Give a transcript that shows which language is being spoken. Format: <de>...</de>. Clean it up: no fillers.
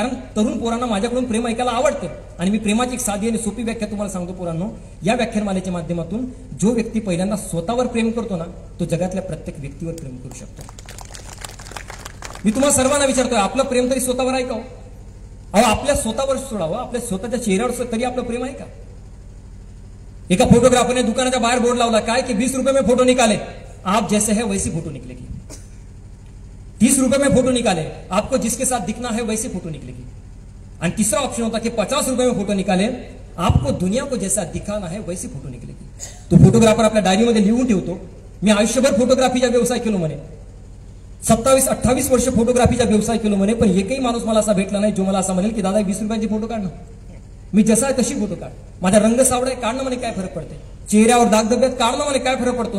<mr>कारण तरुण पोरांना माझ्याकडून प्रेम ऐकायला आवडतं. आणि मी प्रेमाची एक साधी आणि सोपी व्याख्या तुम्हाला सांगतो पोरांनो. या व्याख्यानमालेच्या माध्यमातून जो व्यक्ती पहिल्यांदा स्वतःवर प्रेम करतो ना, तो जगातल्या प्रत्येक व्यक्तीवर प्रेम करू शकतो. मी तुम्हाला सर्वांना विचारतोय, आपलं प्रेम तरी स्वतःवर आहे का? अहो, आपल्या स्वतःवर सोडावं, आपल्या स्वतःच्या चेहऱ्यावर तरी आपलं प्रेम आहे का? एका फोटोग्राफरने दुकानाच्या बाहेर बोर्ड लावला काय की</mr> <hi>20 रुपये में फोटो निकाले, आप जैसे है वैसी फोटो निकलेगी. 30 रुपये में फोटो निकाले, आपको जिसके साथ दिखना है वैसी फोटो निकलेगी.</hi> <mr>आणि तिसरा ऑप्शन होता की</mr> <hi>50 रुपये में फोटो निकाले, आपको दुनिया को जैसा दिखाना है वैसी फोटो निकलेगी.</hi> <mr>तो फोटोग्राफर आपल्या डायरीमध्ये लिहून ठेवतो, मी आयुष्यभर फोटोग्राफीचा व्यवसाय केलो म्हणे, 27-28 वर्ष फोटोग्राफीचा व्यवसाय केलो म्हणे, पण एकही माणूस मला असा भेटला नाही जो मला असं म्हणेल की दादा 20 रुपयाचे फोटो काढणं, मी जसा आहे तशी फोटो काढ, माझा रंग सावळा आहे काढणं म्हणे काय फरक पडते, चेहऱ्यावर दागधब्ब्यात काढणं म्हणे काय फरक पडतो.</mr>